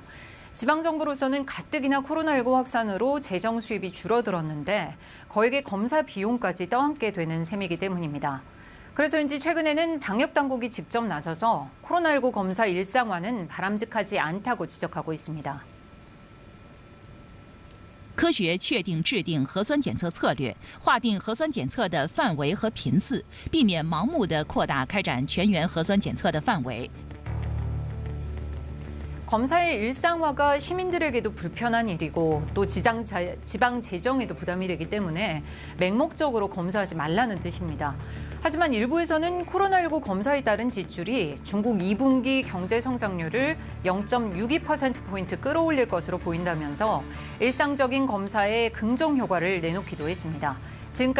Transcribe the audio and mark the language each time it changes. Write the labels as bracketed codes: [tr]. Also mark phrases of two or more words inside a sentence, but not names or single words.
[ko] 지방정부로서는 가뜩이나 코로나19 확산으로 재정 수입이 줄어들었는데 거액의 검사 비용까지 떠안게 되는 셈이기 때문입니다. 그래서인지 최근에는 방역당국이 직접 나서서 코로나19 검사 일상화는 바람직하지 않다고 지적하고 있습니다. [zh] 科学确定制定核酸检测策略，划定核酸检测的范围和频次，避免盲目的扩大开展全员核酸检测的范围。 [ko] 검사의 일상화가 시민들에게도 불편한 일이고 또 지방 재정에도 부담이 되기 때문에 맹목적으로 검사하지 말라는 뜻입니다. 하지만 일부에서는 코로나19 검사에 따른 지출이 중국 2분기 경제 성장률을 0.62%포인트 끌어올릴 것으로 보인다면서 일상적인 검사에 긍정 효과를 내놓기도 했습니다.